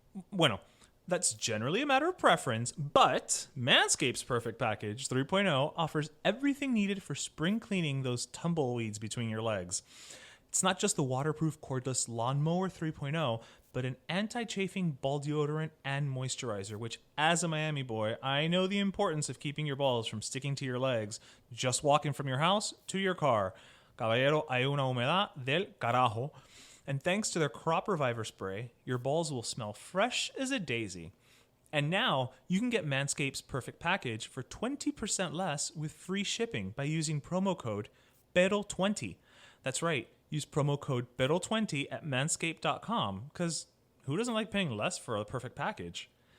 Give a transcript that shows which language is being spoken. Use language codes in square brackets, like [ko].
[es] Bueno, [en] that's generally a matter of preference, but Manscaped's Perfect Package 3.0 offers everything needed for spring cleaning those tumbleweeds between your legs. It's not just the waterproof cordless Lawnmower 3.0, but an anti-chafing ball deodorant and moisturizer, which, as a Miami boy, I know the importance of keeping your balls from sticking to your legs just walking from your house to your car. [es] Caballero, hay una humedad del carajo. [en] And thanks to their Crop Reviver spray, your balls will smell fresh as a daisy. And now you can get Manscaped's Perfect Package for 20% less with free shipping by using promo code PERO20. That's right. Use promo code PERO20 at manscaped.com, because who doesn't like paying less for a perfect package?